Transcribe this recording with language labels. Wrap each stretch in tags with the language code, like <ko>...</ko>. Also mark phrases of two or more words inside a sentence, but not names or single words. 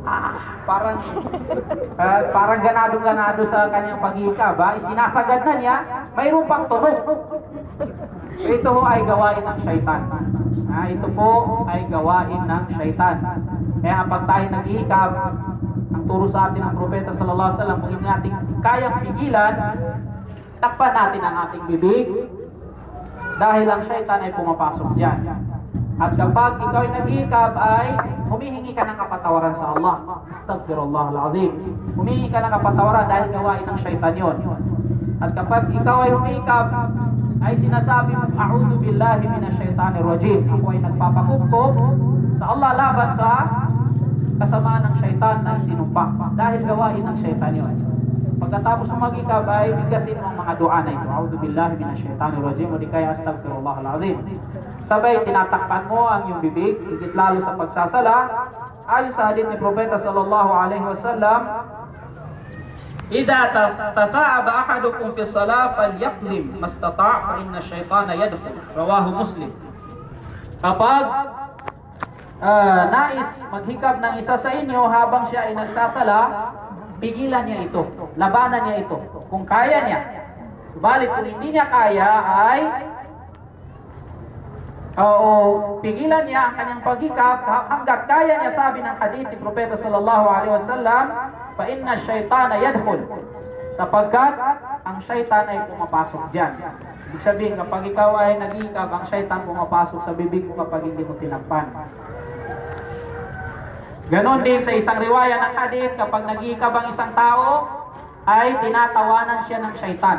<tl>Parang ganado-ganado sa kanyang paghihikab. Isinasagad na niya, mayroon pang tunog. So ito ho ay gawain ng syaitan. Ito po ay gawain ng syaitan. Kaya pag tayo naghihikab, ang turo sa atin ng Propeta</tl> <ar>صلى الله عليه وسلم,</ar> <tl>kung hindi natin kayang pigilan, takpan natin ang ating bibig dahil ang syaitan ay pumapasok dyan. At kapag ikaw ay naghihikab, ay humihingi ka ng kapatawaran sa Allah.</tl> <ar>أستغفر الله العظيم.</ar> <tl>Humihingi ka ng kapatawaran dahil gawain ng syaitan yon. At kapag ikaw ay humihikab, ay sinasabi mo,</tl> <ar>أعوذ بالله من الشيطان الرجيم.</ar> <tl>Ako ay nagpapakupkop sa Allah laban sa kasamaan ng syaitan na sinumpa. Dahil gawain ng syaitan yun. Pagkatapos ng mag-ikab ay bigkasin mo ang mga dua na ito.</tl> <ar>أعوذ بالله من الشيطان الرجيم.</ar> <tl>O di kaya</tl> <ar>أستغفر الله العظيم.</ar> <tl>Sabay, tinatakpan mo ang iyong bibig, higit lalo sa pagsasala. Ayon sa hadith ni Propeta</tl> <ar>صلى الله عليه وسلم, إذا تثاءب أحدكم في الصلاة فليكظم ما استطاع فإن الشيطان يدخل. رواه مسلم.</ar> <tl>Kapag nais maghikab ng isa sa inyo habang siya ay nagsasala, pigilan niya ito, labanan niya ito kung kaya niya. Subalit kung hindi niya kaya ay pigilan niya ang kanyang paghikab hanggat kaya niya. Sabi ng hadith ni Propeta</tl> <ar>صلى الله عليه وسلم, فإن الشيطان يدخل,</ar> <tl>sapagkat ang syaitan ay pumapasok diyan. Ibig sabihin, kapag ikaw ay nag-iikab, ang syaitan pumapasok sa bibig mo kapag hindi mo tinakpan. Ganon din sa isang riwaya ng hadith, kapag nag-iikab ang isang tao, ay tinatawanan siya ng syaitan.</tl>